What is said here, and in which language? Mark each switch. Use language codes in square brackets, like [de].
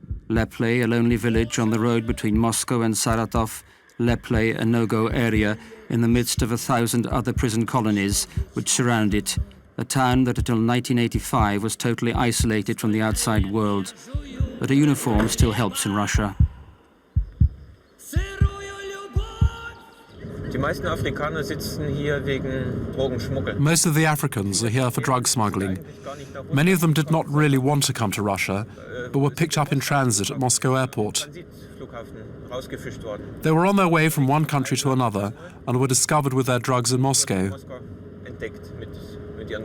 [en] Lepley, a lonely village on the road between Moscow and Saratov, Lepley, a no-go area in the midst of 1,000 other prison colonies which surround it, a town that until 1985 was totally isolated from the outside world. But a uniform still helps in Russia. [de] Die meisten Afrikaner sitzen hier wegen Drogenschmuggel. [en] Most of the Africans are here for drug smuggling. Many of them did not really want to come to Russia, but were picked up in transit at Moscow airport. [de] Transitflughafen rausgefischt worden. [en] They were on their way from one country to another and were discovered with their drugs in Moscow. [de] Moskau entdeckt mit ihren